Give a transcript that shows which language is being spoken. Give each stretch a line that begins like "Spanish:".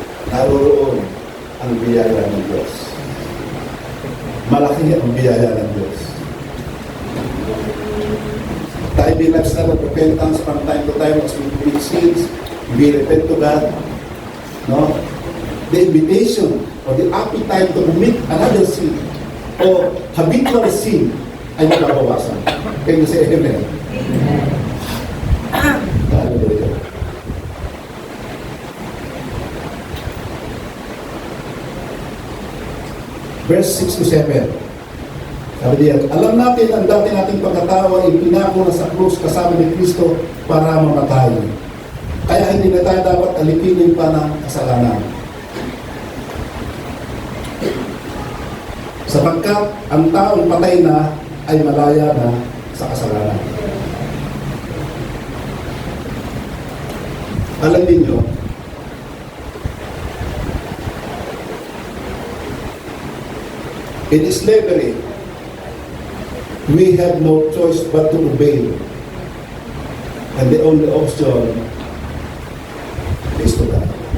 Filipino: Naroroon ang biyaya ng Diyos. Malaki ang biyaya ng Diyos.
English: Tayo be lifestyle of repentance from time to time as we commit sins, we repent to God. No? The invitation or the appetite to commit another sin or habitual sin
Filipino: ay mababawasan.
English: Can you say amen? Hallelujah. Verse 6 to 7.
Filipino: Sabi diyan, alam natin ang dati nating pagkatao ay pinako na sa krus kasama ni Kristo para mamatay. Kaya hindi na tayo dapat alipinin pa ng kasalanan. Sapagkat ang taong patay na ay malaya na sa kasalanan. Alam niyo,
English: in slavery, we have no choice but to obey. And the only option is to die.